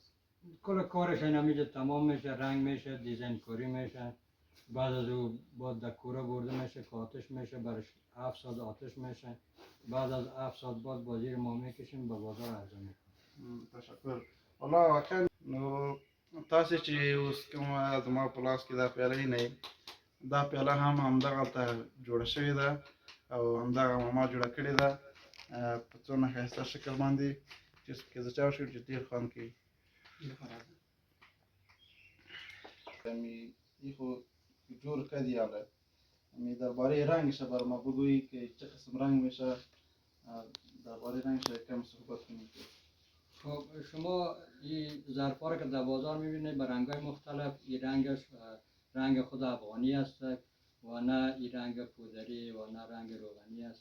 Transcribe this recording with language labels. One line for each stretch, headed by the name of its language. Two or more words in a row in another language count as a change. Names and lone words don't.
Persian: کل کارش اینجا تمام میشه، رنگ میشه، دیزاین کاری میشه. بعد از او با دکوره برده میشه که آتش میشه، برش 7 ساعت آتش میشه. بعد از 7 ساعت بعد بازیر ما میکشیم به بازار عرضه میکنیم. تشکر.
Pashto: والا واقعا نو تاسو چې اوس کومه زما په لاس کې دا پیاله نه، دا پیاله هم همدغه ته جوړه شوې ده او همدغه ماما جوړه کړې ده په څونه ښایسته شکل باندې چې زه چاو شو چې ډېر خوند کوي.
Persian: این خو جور کردی حالا درباره رنگش بر ما بگویی که چه قسم رنگ میشه، درباره رنگش کم صحبت کنید. خب شما این ظرفا رو که در بازار میبینید به رنگ‌های مختلف، این رنگش رنگ خود افغانی است و نه این رنگ پودری و نه رنگ روغنی است.